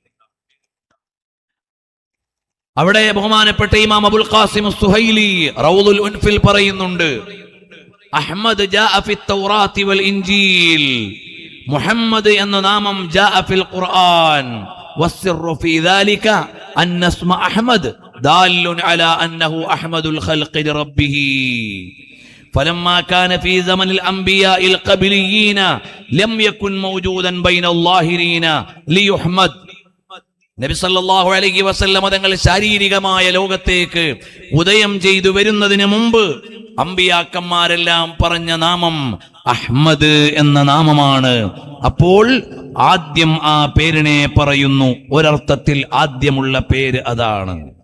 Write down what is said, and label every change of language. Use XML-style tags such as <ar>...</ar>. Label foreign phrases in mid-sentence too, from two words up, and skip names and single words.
<ml>അവിടെ ബഹുമാനപ്പെട്ട ഇമാം അബുൽ ഖാസിം സുഹൈലി റൗദുൽ ഉൻഫിൽ പറയുന്നുണ്ട്,</ml> <ar>أحمد جاء في التوراة والإنجيل, മുഹമ്മദ്</ar> <ml>എന്ന നാമം</ml> <ar>جاء في القرآن, والسر في ذلك أن اسم أحمد دال على أنه أحمد الخلق لربه. فلما كان في زمن الأنبياء القبليين لم يكن موجودا بين الظاهرين ليحمد.</ar> <ml>നബി സല്ലല്ലാഹു അലൈഹി വസല്ലം തങ്ങൾ ശാരീരികമായ ലോകത്തേക്ക് ഉദയം ചെയ്തു വരുന്നതിന് മുമ്പ് അമ്പിയാക്കന്മാരെല്ലാം പറഞ്ഞ നാമം അഹ്മദ് എന്ന നാമമാണ്. അപ്പോൾ ആദ്യം ആ പേരിനെ പറയുന്നു, ഒരർത്ഥത്തിൽ ആദ്യമുള്ള പേര് അതാണ്.</ml>